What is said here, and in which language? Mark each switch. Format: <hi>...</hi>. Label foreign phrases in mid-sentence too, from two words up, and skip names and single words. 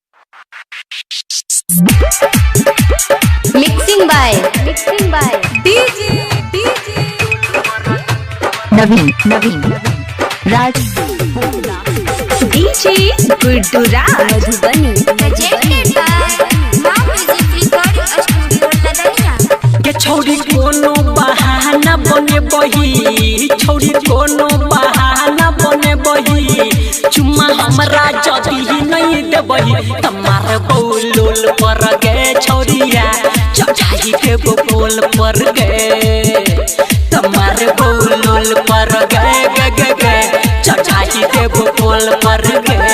<en>Mixing by DJ Naveen Raj DJ Guddu Raj Madhubani presented by Mom Music Recording Studio Ladania।</en> <mai>के छौरी कोनो बहाना बने बही, छौरी कोनो बहाना बने बही, चुम्मा हमरा जदी नहीं देबही तमार बोलोल पर गे छौरिया चढ़ाई के बोल पर गे तमार बोलोल पर गे गे गे गे चढ़ाई के बोल पर गे</mai>